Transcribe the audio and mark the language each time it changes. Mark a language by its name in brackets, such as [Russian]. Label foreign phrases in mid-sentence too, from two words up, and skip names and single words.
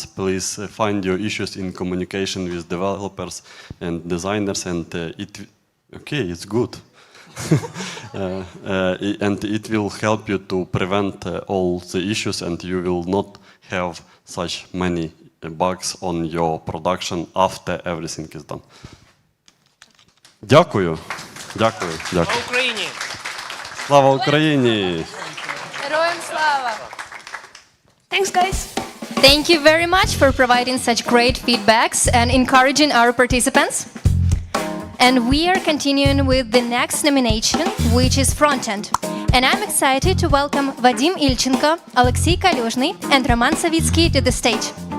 [English] Please find your issues in communication with developers and designers, and it's good. And it will help you to prevent all the issues, and you will not have such many bugs on your production after everything is done. [Ukrainian] Дякую. Дякую. Дякую. Україні. Слава Україні. Героям слава. [English] Thanks, guys. Thank you very much for providing such great feedbacks and encouraging our participants. And we are continuing with the next nomination, which is Frontend. And I'm excited to welcome Vadim Ilchenko, Alexey Kaluzhny, and Roman Savitsky to the stage.